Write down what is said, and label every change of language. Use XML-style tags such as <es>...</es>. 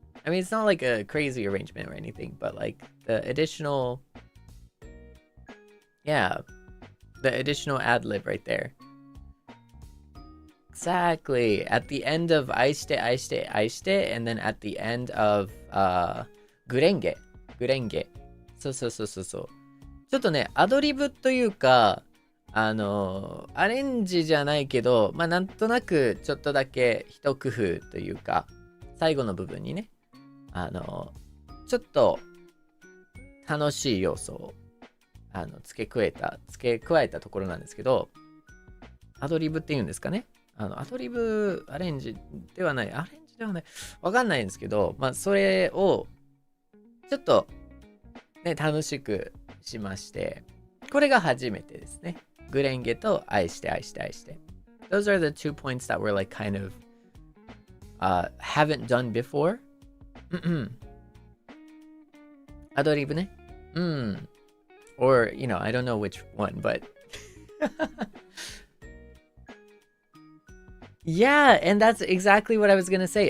<en>I mean, it's not like a crazy arrangement or anything, but like the additional, yeah, the additional ad-lib right there. Exactly. At the end of aishite, aishite, aishite, and then at the end of gurenge. Gurenge.</en> <ja>そうそうそうそうそう。ちょっとね、アドリブというか、アレンジじゃないけど、まあなんとなくちょっとだけ一工夫というか、最後の部分にね、ちょっと楽しい要素を付け加えたところなんですけど、アドリブっていうんですかね。アドリブアレンジではない、わかんないんですけど、まあそれをちょっとね楽しくしまして、これが初めてですね。グレンゲと愛して愛して愛して。</ja> <en>Those are the 2 points that were like kind of haven't done before.</en> <ja>アドリブね。</ja> <en>Or, you know, I don't know which one, but yeah, and that's exactly what I was gonna say.</en>